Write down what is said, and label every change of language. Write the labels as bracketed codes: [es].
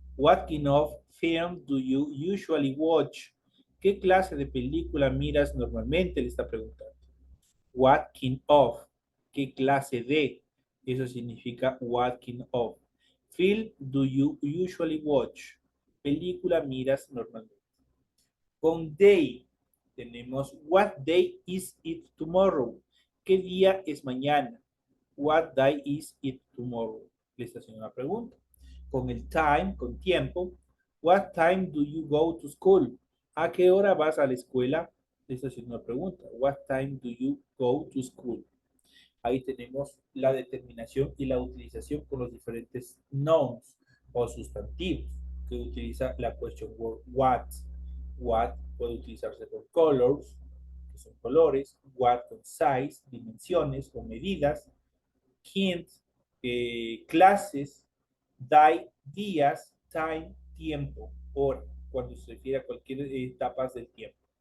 [en] What kind of film do you usually watch? [es] ¿Qué clase de película miras normalmente? Le está preguntando. [en] What kind of? [es] ¿Qué clase de? Eso significa [en] what kind of. Film do you usually watch? [es] Película miras normalmente. Con day tenemos [en] what day is it tomorrow? [es] ¿Qué día es mañana? [en] What day is it tomorrow? [es] Le está haciendo una pregunta. Con el time, con tiempo, [en] what time do you go to school? [es] ¿A qué hora vas a la escuela? Esta es una pregunta. [en] What time do you go to school? [es] Ahí tenemos la determinación y la utilización con los diferentes nouns o sustantivos que utiliza la question word what. What puede utilizarse con colors, que son colores, what con size, dimensiones o medidas, hint, clases, day, días, time, tiempo, hora, cuando se refiere a cualquier etapa del tiempo.